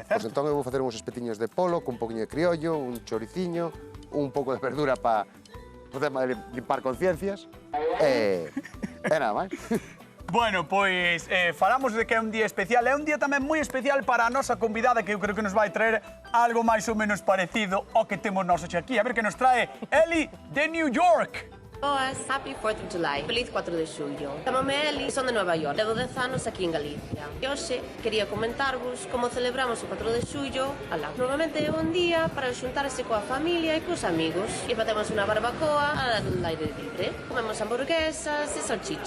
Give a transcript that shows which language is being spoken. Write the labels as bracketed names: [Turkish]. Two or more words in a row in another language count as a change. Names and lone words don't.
[Galician] Pois entón eu vou facer uns espetiños de polo, con un poquinho de criollo, un choriciño, un pouco de verdura para poder limpar conciencias. E nada máis. Bueno, pois falamos de que é un día especial. É un día tamén moi especial para a nosa convidada, que eu creo que nos vai traer algo máis ou menos parecido ao que temos nós aquí. A ver que nos trae Eli de New York. Boas, [English] happy 4th of July. [Galician] Feliz 4 de xullo. Chamame Eli, son de Nova York. Levo 10 anos aquí en Galicia. E hoxe quería comentarvos como celebramos o 4 de xullo. Alá. Normalmente é un día para xuntarse coa familia e cos amigos. E facemos unha barbacoa [Spanish] al aire libre. [Galician] Comemos hamburguesas e salchichas.